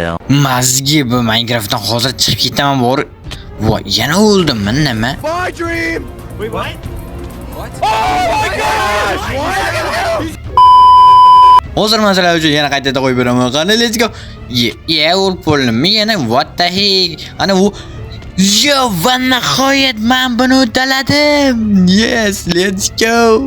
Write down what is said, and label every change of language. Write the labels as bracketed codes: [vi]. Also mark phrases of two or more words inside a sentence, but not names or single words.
[uz] Mazgi bu Minecraftdan hozir chiqib ketaman bor. Voy, yana o'ldim men nima? [en] My dream. Wait, what? What? Oh my gosh! [uz] Hozir masala uchun yana qaytada qo'yib beraman. Qani, [en] let's go. [uz] O'lib bo'ldim. Yana [en] what the heck? [uz] Ana u yo, va nihoyat men buni uddaladim. [en] Yes, let's go.